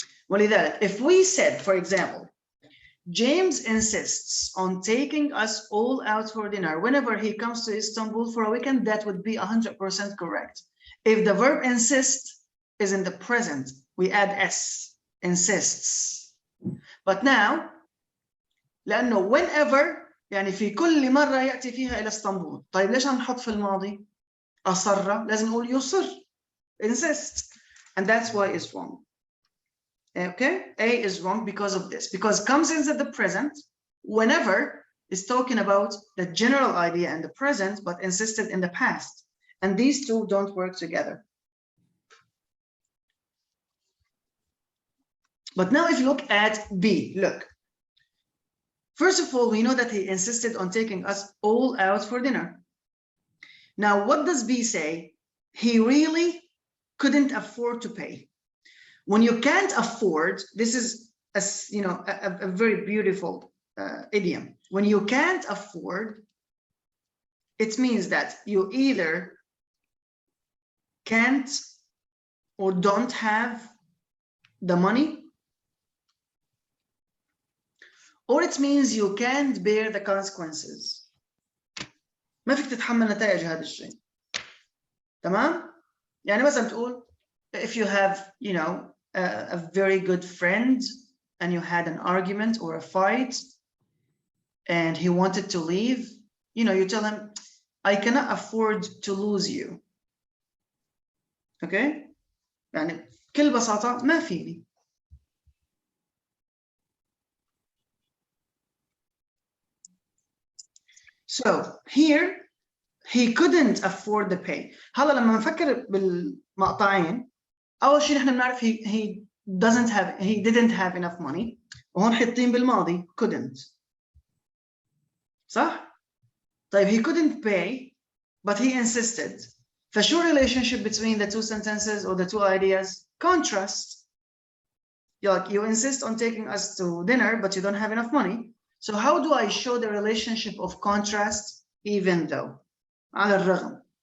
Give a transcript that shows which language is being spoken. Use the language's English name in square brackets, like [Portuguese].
[English] ولذلك, if we said, for example, James insists on taking us all out for dinner whenever he comes to Istanbul for a weekend, that would be 100% correct. If the verb insist is in the present, we add S, insists. But now, [Arabic] لأنه whenever, يعني في كل مرة يأتي فيها إلى اسطنبول. طيب ليش هنحط في الماضي؟ أصر، لازم نقول يصر, insist. [English] And that's why it's wrong. Okay, A is wrong because of this. Because comes into the present, whenever is talking about the general idea in the present, but insisted in the past. And these two don't work together. But now if you look at B, look. First of all, we know that he insisted on taking us all out for dinner. Now, what does B say? He really couldn't afford to pay. When you can't afford, this is a very beautiful idiom. When you can't afford, it means that you either can't or don't have the money, or it means you can't bear the consequences. [Arabic] ما فيك تتحمل نتائج هذا الشيء. تمام؟ يعني مثلا تقول [English] if you have, you know, a very good friend and you had an argument or a fight and he wanted to leave, you know, you tell him, I cannot afford to lose you. [Arabic] اوكي يعني بكل بساطة ما فيني. [English] So here he couldn't afford the pay. [Arabic] هلا لما نفكر بالمقطعين أول شيء نحن بنعرف [English] he didn't have enough money [Arabic] وهون حاطين بالماضي couldn't صح؟ طيب [English] he couldn't pay but he insisted. فشو relationship between the two sentences or the two ideas? Contrast. You insist on taking us to dinner but you don't have enough money. So how do I show the relationship of contrast even though? [Arabic] على الرغم.